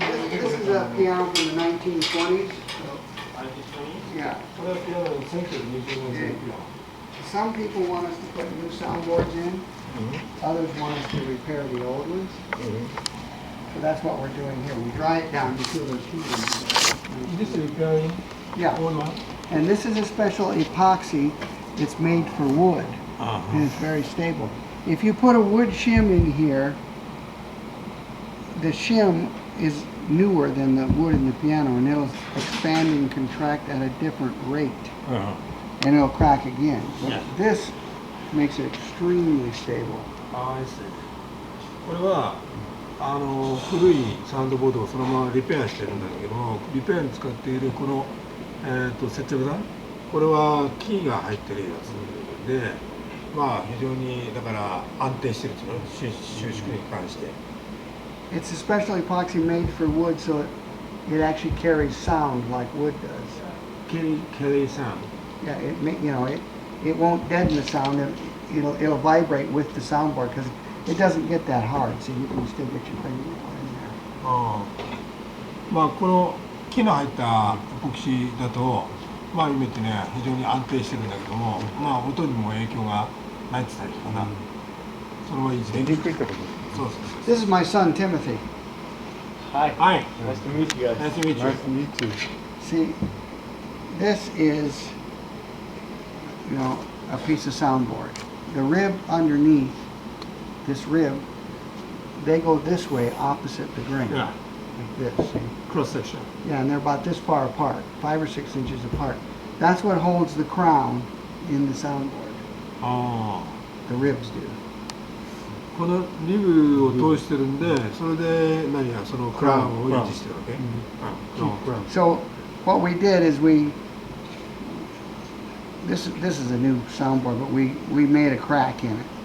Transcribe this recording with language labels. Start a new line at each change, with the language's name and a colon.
English: This is a piano from the 1920s. Yeah.
Japanese: これはピアノの1920年のピアノ。
English: Some people want us to put new soundboards in. Others want us to repair the old ones. So that's what we're doing here. We dry it down to feel those heat. This is repairing Yeah. old one. And this is a special epoxy. It's made for wood. And it's very stable. If you put a wood shim in here, the shim is newer than the wood in the piano, and it'll expand and contract at a different rate. And it'll crack again. But this makes it extremely stable. I see.
Japanese: これは古いサウンドボードをそのままリペアしてるんだけども、リペアに使っているこの、接着剤、これは木が入ってるやつで、まあ非常にだから安定してるっていうの、収縮に関して。
English: It's a special epoxy made for wood, so it actually carries sound like wood does. Carry sound. Yeah, it won't deaden the sound. It'll vibrate with the soundboard because it doesn't get that hard, so you can still get your fingernail in there.
Japanese: まあこの木の入ったエポキシだと、まあ今言ってね非常に安定してるんだけども、まあ音にも影響が泣いてたりとかな、それはいい時出にくいってことそうそう
English: This is my son Timothy. Hi. Hi. Nice to meet you guys. Nice to meet you. Nice to meet you. See, this is, you know, a piece of soundboard. The rib underneath, this rib, they go this way opposite the grain. Yeah. Like this, see? Cross section. Yeah, and they're about this far apart, 5 or 6 inches apart. That's what holds the crown in the soundboard. あ The ribs do.
Japanese: あ、このリブを通してるんで、それで何やそのクラウンを維持してるわけ。クラウン。
English: So what we did is this is a new soundboard, but we made a crack in it.